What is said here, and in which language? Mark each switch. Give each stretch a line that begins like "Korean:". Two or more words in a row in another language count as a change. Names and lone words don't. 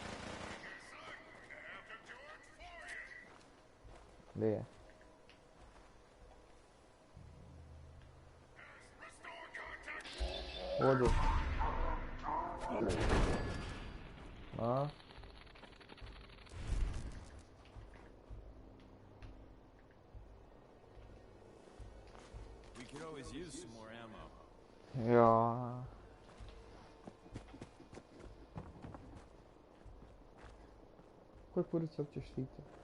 Croatian: Gdje je? Odu. A?
English: We could always use some more ammo.
Croatian: Ja. Koji kurac uopće štiti?